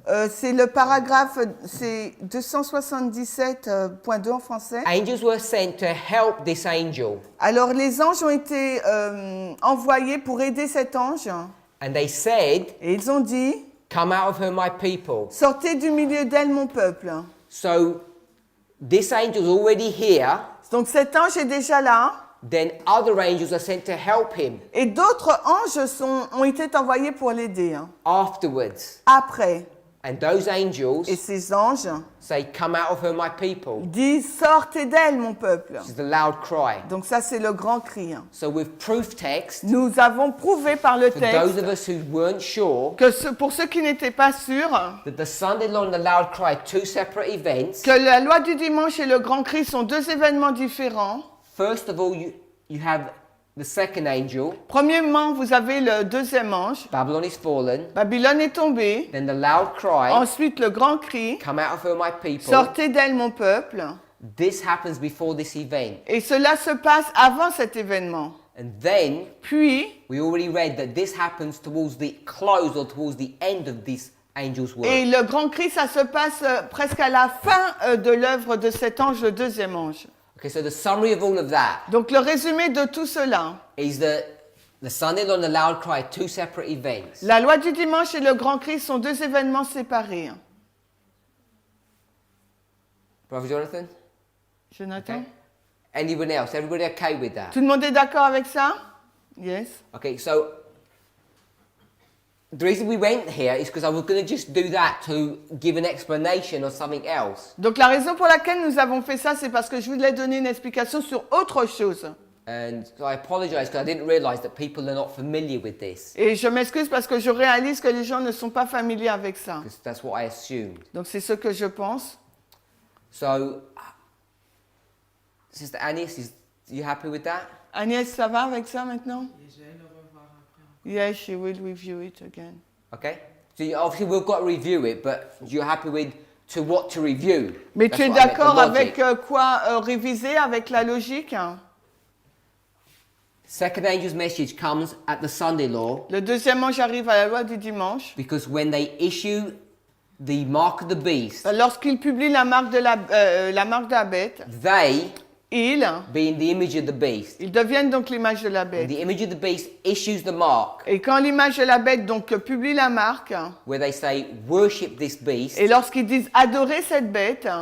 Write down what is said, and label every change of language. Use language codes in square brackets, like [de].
[fr] C'est le paragraphe, c'est 277.2 en français. [en] Angels were sent to help this angel. [fr] Alors les anges ont été envoyés pour aider cet ange. [en] And they said, [fr] Et ils ont dit, [en] come out of her, my people. [fr] sortez du milieu d'elle, mon peuple. [en] So this angel's already here. [fr] Donc cet ange est déjà là. [en] Then other angels are sent to help him [fr] Et d'autres anges ont été envoyés pour l'aider. [en] afterwards. [fr] Après. [en] And those angels [fr] Et ces anges [en] say, come out of her, my people. [fr] disent, sortez d'elle, mon peuple. [en] This is the loud cry. [fr] Donc ça, c'est le grand cri. [en] So with proof text, [fr] Nous avons prouvé par le [en] for those of [fr] texte [en] us who weren't sure [fr] que pour ceux qui n'étaient pas sûrs, [en] that the Sunday law and the loud cry are two separate events, [fr] que la loi du dimanche et le grand cri sont deux événements différents. [en] first of all, you have the second angel, [fr] Premièrement, vous avez le deuxième ange. [en] Babylon is fallen. [fr] Babylone est tombée. [en] Then the loud cry, [fr] Ensuite, le grand cri, [en] come out of her, my people. [fr] sortez d'elle, mon peuple. [en] This happens before this event. [fr] Et cela se passe avant cet événement. [en] And then [fr] Puis, [en] we already read that this happens towards the close or towards the end of this angel's work. [fr] et le grand cri, ça se passe presque à la fin de l'œuvre de cet ange, le deuxième ange. [en] Okay, so the summary of all of that [fr] Donc le résumé de tout cela, [en] is that the Sunday law and the loud cry are two separate events. [fr] la loi du dimanche et le grand cri sont deux événements séparés. [en] Brother Jonathan? [fr] Jonathan? [en] Okay. Anyone else? Everybody okay with that? [fr] Tout le monde est d'accord avec ça? [en] Yes. Okay, so the reason we went here is because I was going to just do that to give an explanation or something else. [fr] Donc la raison pour laquelle nous avons fait ça, c'est parce que je voulais donner une explication sur autre chose. [en] And so I apologize because I didn't realize that people are not familiar with this. [fr] Et je m'excuse parce que je réalise que les gens ne sont pas familiers avec ça. [en] Because that's what I assumed. [fr] Donc c'est ce que je pense. [en] So, Sister Anis, you happy with that? [fr] Agnès, ça va avec ça maintenant? Et je vais le revoir après. [en] Yes, she will review it again. Okay. So obviously we've got to review it, but you're happy with what to review? [fr] Mais [en] That's [fr] tu es [en] what I meant, the [fr] d'accord [en] logic. [fr] avec quoi réviser, avec la logique? [en] Second angel's message comes at the Sunday law [fr] Le deuxième ange arrive à la loi du dimanche. [en] because when they issue the mark of the beast, [fr] Lorsqu'il publie la marque de la bête, [en] they [fr] ils [en] being the image of the beast. [fr] deviennent donc l'image de la [en] And [fr] bête. [en] the image of the beast issues the mark, [fr] Et quand l'image de la bête donc publie la marque, [en] where they say, worship this beast. [fr] et lorsqu'ils disent adorer cette bête,